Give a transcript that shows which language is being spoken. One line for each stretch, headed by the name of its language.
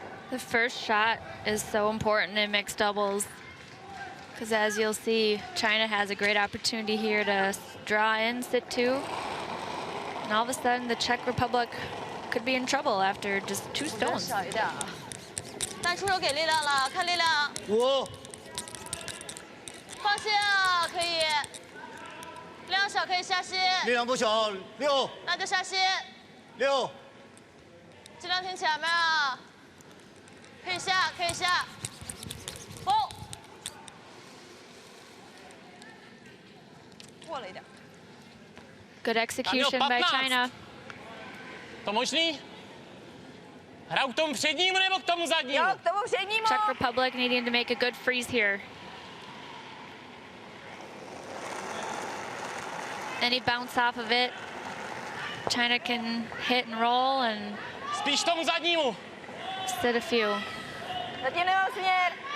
English: The first shot is so important in mixed doubles because, as you'll see, China has a great opportunity here to draw in sit 2, and all of a sudden the Czech Republic could be in trouble after just 2 stones.
Chinese: 但出手给力量了，看力量。 5。放线啊，可以。力量小可以下线。力量不小，6。那就下线。 6。尽量挺前面啊。可以下，可以下。哦。过了一点。
English: Good execution by China.
Czech: To možný? Hraju k tomu přednímu nebo k tomu zadnímu? Jo, k tomu přednímu.
English: Czech Republic needing to make a good freeze here. Any bounce off of it, China can hit and roll and
Czech: Spíš tomu zadnímu.
English: sit a few.
Czech: Zatím nemám směr.